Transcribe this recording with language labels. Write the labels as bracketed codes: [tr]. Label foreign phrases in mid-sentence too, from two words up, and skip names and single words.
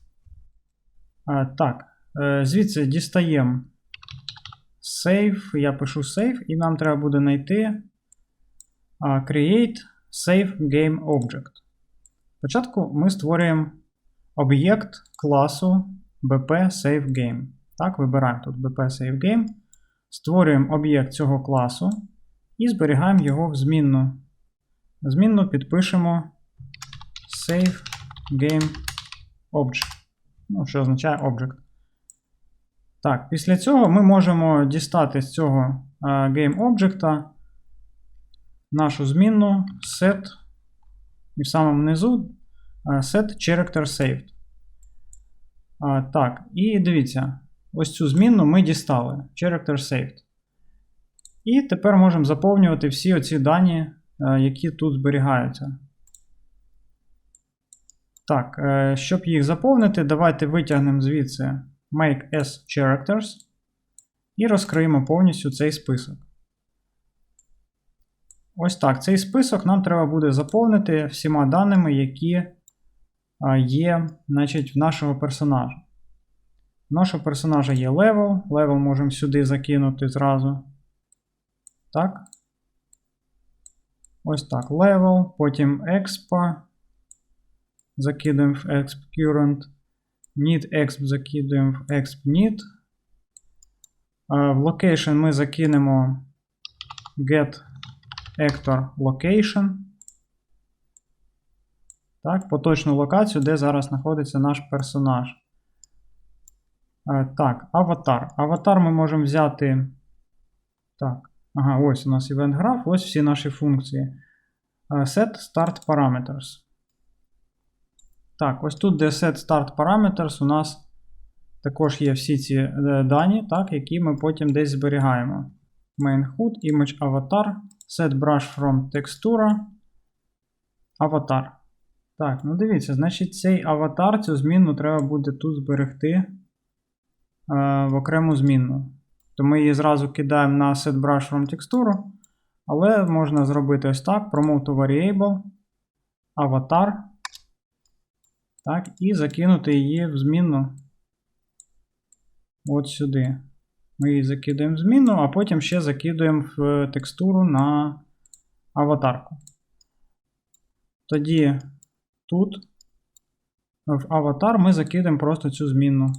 [uk] Так, звідси дістаємо Save, я пишу Save, і нам треба буде знайти Create Save Game Object. Спочатку ми створюємо об'єкт класу bp-save-game. Так, вибираємо тут bp-save-game, створюємо об'єкт цього класу і зберігаємо його в змінну. Змінну підпишемо save-game-object. Що означає object. Так, після цього ми можемо дістати з цього game-object нашу змінну set, і в самому низу set character saved. Так, і дивіться, ось цю змінну ми дістали. Character saved. І тепер можемо заповнювати всі оці дані, які тут зберігаються. Так, щоб їх заповнити, давайте витягнемо звідси make as characters і розкриємо повністю цей список. Ось так, цей список нам треба буде заповнити всіма даними, які є, значить, в нашого персонажа. У нашого персонажа є level. Level можемо сюди закинути зразу. Так. Ось так, level, потім exp. Закидуємо в exp current. Need exp закидуємо в exp need. В location ми закинемо get actor location. Так, поточну локацію, де зараз знаходиться наш персонаж. Так, аватар. Аватар ми можемо взяти. Так, ось у нас event graph, ось всі наші функції. Set start parameters. Так, ось тут, де set start parameters, у нас також є всі ці дані, так, які ми потім десь зберігаємо. Main hood, image avatar, set brush from textura, avatar. Так, дивіться, значить цей аватар, цю змінну треба буде тут зберегти в окрему змінну. То ми її зразу кидаємо на set brush from textura, але можна зробити ось так, promote to variable, avatar. Так, і закинути її в змінну от сюди. Ми її закидаємо в змінну, а потім ще закидуємо в текстуру на аватарку. Тоді тут в аватар ми закидаємо просто цю змінну.